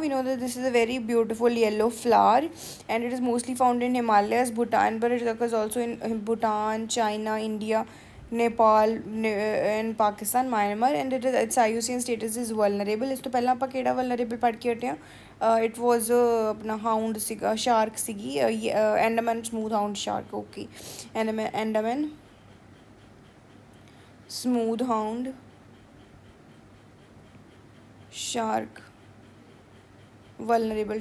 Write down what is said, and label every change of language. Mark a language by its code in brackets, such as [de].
[en] We know that this is a very beautiful yellow flower, and it is mostly found in Himalayas, Bhutan, but it occurs also in Bhutan, China, India, Nepal, and Pakistan, Myanmar, and its IUCN status is vulnerable. [pa] ਇਸ ਤੋਂ ਪਹਿਲਾਂ ਆਪਾਂ ਕਿਹੜਾ vulnerable ਪੜ੍ਹ ਕੇ ਹਟੇ ਹਾਂ? [en] It was [pa] ਆਪਣਾ [en] hound [pa] ਸੀਗਾ, [en] shark [pa] ਸੀਗੀ, [en] Andaman smooth hound shark. Okay, Andaman smooth hound shark vulnerable.